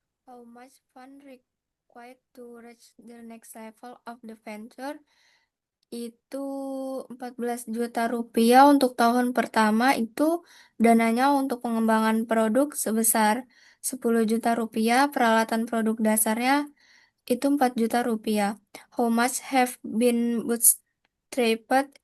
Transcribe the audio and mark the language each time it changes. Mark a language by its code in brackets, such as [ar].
[en] How much fund required to reach the next level of the venture? [id] Itu 14 juta rupiah untuk tahun pertama. Itu dananya untuk pengembangan produk sebesar 10 juta rupiah. Peralatan produk dasarnya itu 4 juta rupiah. [en] How much have been bootstrapped?